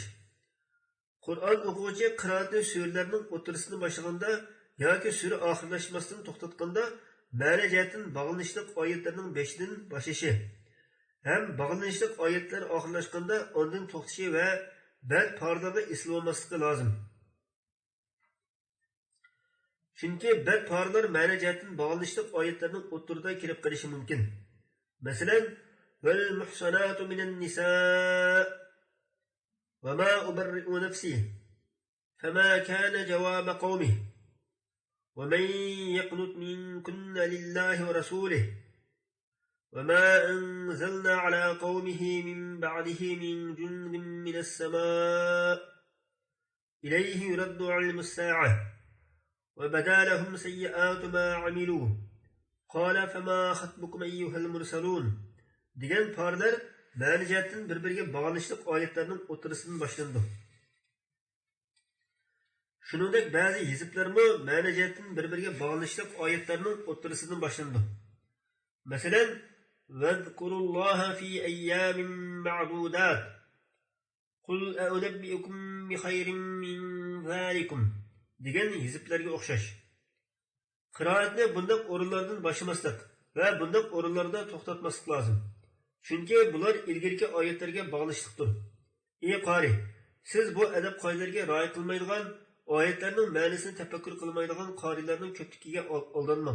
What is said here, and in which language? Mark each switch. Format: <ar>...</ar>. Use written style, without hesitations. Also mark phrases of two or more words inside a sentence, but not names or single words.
<uz>Qur'on o'quvchi qiroatni suralarning o'rtasida boshlaganda yoki sura oxirlashmasdan to'xtatganda ma'no jihatdan bog'lanishliq oyatlarning 5dan boshlashi ham bog'lanishliq oyatlar oxirlashganda ondan to'xtashi va ba'd parlarga eslolmasligi lozim. Chunki ba'd parlar ma'no jihatdan bog'lanishliq oyatlarning o'rtasida kelib qolishi mumkin. Masalan,</uz> <ar>والمحصنات من النساء وما أبرئ نفسي فما كان جواب قومه ومن يقنت منكن لله ورسوله وما أنزلنا على قومه من بعده من جند من السماء إليه يرد علم الساعة وبدا لهم سيئات ما عملوا قال فما خطبكم أيها المرسلون</ar> <uz>degan parlar ma'no jihatdan bir-biriga bog'lanishliq oyatlarning o'rtasidan boshlandi. Shuningdek, ba'zi hizblarmi ma'no jihatdan bir-biriga bog'lanishliq oyatlarning o'rtasidan boshlandi.</uz> <ar>Masalan, "واذكروا الله في أيام معدودات. قل أؤنبئكم بخير من ذلكم"</ar> <uz>degan hizblarga o'xshash. Qiroatni bunday o'rinlardan boshlamaslik va bunday o'rinlarda to'xtatmaslik lozim. Chunki bular ilgirki oyatlarga bog'lishliqdir. Ey qori, siz bu adab qoidalarga rioya qilmaydigan, oyatlarning ma'nosini tafakkur qilmaydigan qorilarning ko'pligiga aldanmang.</uz>